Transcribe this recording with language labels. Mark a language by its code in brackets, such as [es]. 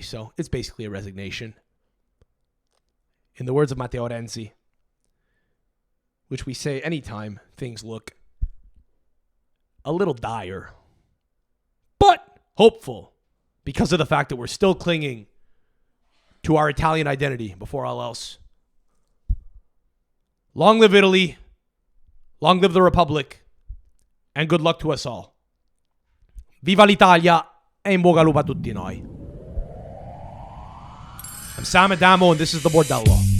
[en] So it's basically a resignation. In the words of Matteo Renzi, which we say anytime things look a little dire, but hopeful, because of the fact that we're still clinging to our Italian identity before all else. Long live Italy. Long live the Republic, and good luck to us all. [it] Viva l'Italia, e in bocca al lupo a tutti noi. [en] I'm Sam Adamo, and this is the Bordello.